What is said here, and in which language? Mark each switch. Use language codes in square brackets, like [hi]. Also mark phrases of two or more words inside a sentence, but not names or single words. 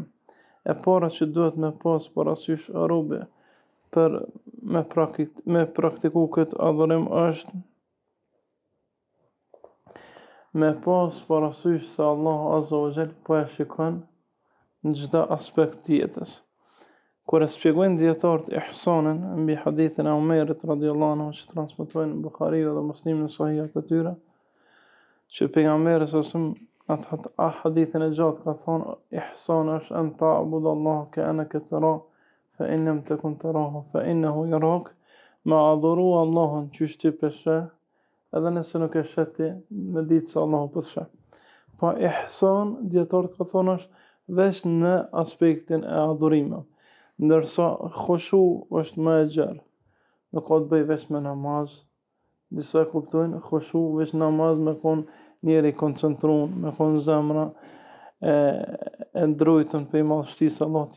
[sq] E para që duhet me pas parasysh robi për me praktiku këtë adhurim është me pas parasysh se Allah [ar] عز وجل [sq] po e shikon në çdo aspekt të jetës. Kur e shpjegojnë dietarët ihsanin mbi hadithin e Omerit [ar] رضي الله عنه [sq] që transmetojnë në Buhariu dhe Muslimin në sahihat e tyre, që pejgamberi atë hadithin e gjatë ka thonë ihsan është [ar] أن تعبد الله كأنك تراه فإن لم تكن تراه فإنه يراك, [sq] ma adhuru Allahun qysh ti peshe, edhe nëse nuk e sheh ti, me ditë se Allahu po të sheh. Pa ihsan dietarët ka thonë është veç në aspektin e adhurimit, ndërsa khushu është më e gjerë. Nuk ka të bëj veç me namaz. Disa e kuptojnë khushu veç namaz me kon njeri koncentruar, me kon zemra e ndrojtën për madhështisë Allahut.